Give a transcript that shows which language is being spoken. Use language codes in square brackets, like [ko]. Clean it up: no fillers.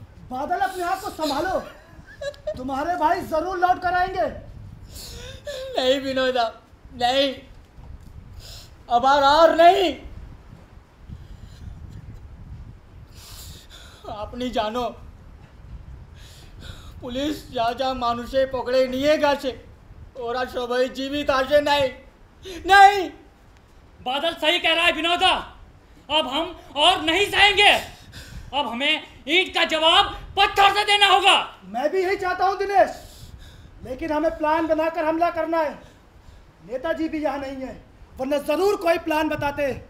[hi] बादल, अपने आप को संभालो, तुम्हारे भाई जरूर लौट कर आएंगे। नहीं विनोदा, नहीं, अब और नहीं। [bn] আপনি জানো পুলিশ যা যা মানুষে পকড়ে নিয়ে গেছে ওরা সবাই জীবিত আসে নাই। [hi] नहीं, बादल सही कह रहा है विनोदा। अब हम और नहीं सहेंगे। अब हमें ईंट का जवाब पत्थर से देना होगा। मैं भी यही चाहता हूँ दिनेश, लेकिन हमें प्लान बनाकर हमला करना है। नेताजी भी यहाँ नहीं है, वरना जरूर कोई प्लान बताते।